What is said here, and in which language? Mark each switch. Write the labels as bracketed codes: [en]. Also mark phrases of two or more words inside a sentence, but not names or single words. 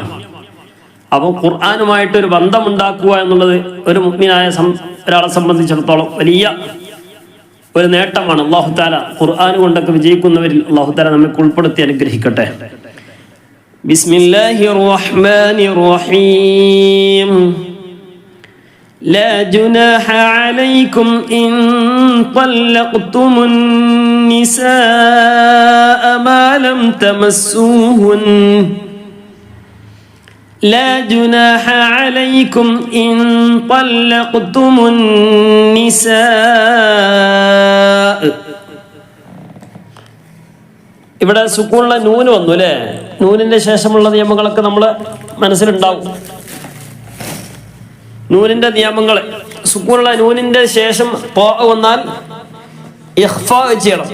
[ml] അപ്പോൾ ഖുർആനുമായിട്ടൊരു ബന്ധമുണ്ടാക്കുക എന്നുള്ളത് ഒരു മുഅ്മിനായ ഒരാളെ സംബന്ധിച്ചിടത്തോളം വലിയ ഒരു നേട്ടമാണ്. [ar] الله تعالى [ml] ഖുർആൻ കൊണ്ടൊക്കെ വിജയിക്കുന്നവരിൽ [ar] الله تعالى [ml] നമ്മെ ഉൾപ്പെടുത്തി അനുഗ്രഹിക്കട്ടെ. [ar] بسم الله الرحمن الرحيم. لا جناح عليكم إن طلقتم النساء ما لم تمسوهن لا جناح عليكم إن طلقتم النساء. [ml] ഇവിടെ സുക്കൂനുള്ള നൂന് വന്നു അല്ലേ? നൂനിന്റെ ശേഷമുള്ള നിയമങ്ങളൊക്കെ നമ്മൾ മനസ്സിലുണ്ടാവും. നൂനിന്റെ നിയമങ്ങൾ, സുക്കൂനുള്ള നൂനിന്റെ ശേഷം ത്വാ വന്നാൽ ഇഖ്ഫാ ചെയ്യണം.